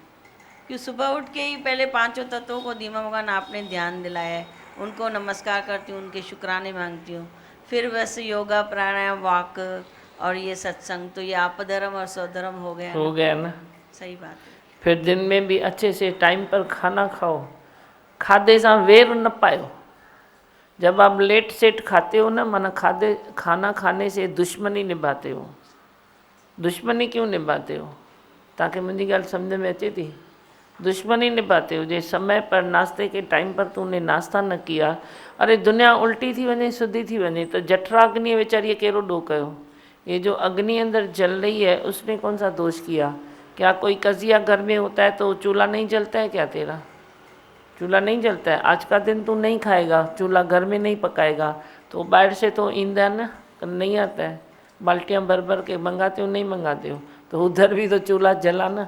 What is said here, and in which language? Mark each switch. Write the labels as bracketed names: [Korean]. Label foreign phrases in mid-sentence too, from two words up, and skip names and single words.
[Hindi] कि सुबह उठ के ही पहले 5 तत्वों को दीमा भगवान आपने ध्यान दिलाया है, उनको नमस्कार करती हूँ, उनके शुक्राने मांगती हूँ। फिर वैसे योगा, प्राणायाम, वाक और ये सत्संग, तो ये आप धर्म और स्वधर्म हो गया ना। सही बात है। फिर दिन में भी अच्छे से टाइम पर खाना खाओ, [Sindhi] खाधे सां वेर न पायो। [Hindi] जब आप लेट सेट खाते हो ना, माना खाना खाने से दुश्मनी निभाते हो। दुश्मनी क्यों निभाते हो? ताकि मुझे गल समझ में [Sindhi] अचे थी। [Hindi] दुश्मनी निभाते हो जे समय पर नाश्ते के टाइम पर तूने नाश्ता न किया, अरे दुनिया [Sindhi] उल्टी थी वञे सुधी थी वञे तो जठरा अग्नि वेचारी कहिड़ो ॾोह कयो। [Hindi] ये जो अग्नि अंदर जल रही है उसने कौन सा दोष किया? क्या कोई कजिया घर में होता है तो चूल्हा नहीं जलता है क्या तेरा? चूल्हा नहीं जलता है। आज का दिन तू नहीं खाएगा, चूल्हा घर में नहीं पकाएगा तो बाहर से तो ईंधन नहीं आता है, बाल्टियाँ भर भर के मंगाते हो नहीं मंगाते हो, तो उधर भी तो चूल्हा जला ना।